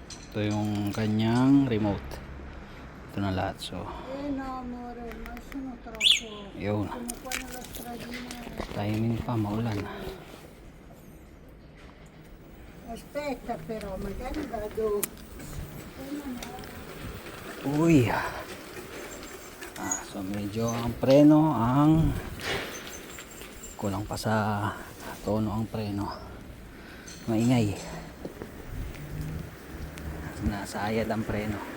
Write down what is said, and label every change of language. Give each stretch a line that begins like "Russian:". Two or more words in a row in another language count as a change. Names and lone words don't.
Filipino: Ito yung kanyang remote. Ito na lahat. So,
Italian: no, amore, ma sono troppo.
Filipino: yun.
Italian: Sono qua nella stradina.
Filipino: Timing pa, maulan.
Italian: Aspetta però, magari vado.
Filipino: Uy. So medyo ang preno ang kulang pa sa tono ang preno. Maingay. Nasayad ang preno.